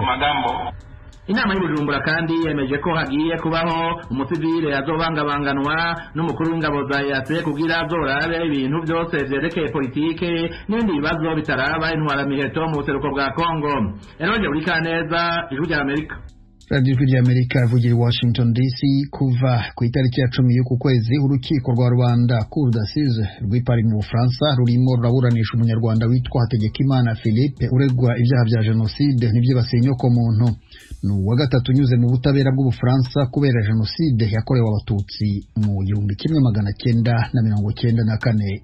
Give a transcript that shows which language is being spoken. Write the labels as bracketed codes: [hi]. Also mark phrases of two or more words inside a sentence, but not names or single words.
[rn] Inama y'Ubujumbura kandi yemeje ko hagiye kubaho umusivile azobangabanganwa n'umukuru w'ingabo za EAC kugira azorabe ibintu byose vyerekeye politike n'ibindi bibazo bitaraba intwaramiheto mu buseruko bwa Kongo. Eroje uri kaneza, Ijwi rya Amerika. [rw] Radio y'Amerika ivugira i Washington DC. Kuva ku itariki ya 10 y'uku kwezi urukiko rwa Rwanda [fr] Cour d'assises [rw] rw'Ipari mu Bufaransa rurimo ruraburanisha umunyarwanda witwa Hategekimana Philippe uregwa ibyaha bya jenoside n'ibyibasiye inyokomuntu. Ni uwa gatatu unyuze mu butabera bw'Ubufaransa kubera jenoside yakorewe abatutsi mu 1994.